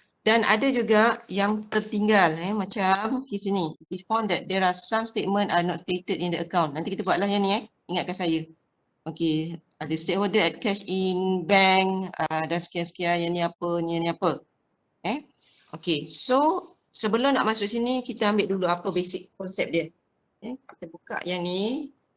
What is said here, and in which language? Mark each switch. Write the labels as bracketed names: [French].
[Malay] Dan ada juga yang tertinggal macam di sini. [English] It found that there are some statement are not stated in the account. [Malay] Nanti kita buatlah yang ni ingatkan saya. Okey, ada stakeholder at cash in bank dan sekian-sekian yang ni apa. Okey, so sebelum nak masuk sini kita ambil dulu apa basic konsep dia. Kita buka yang ni.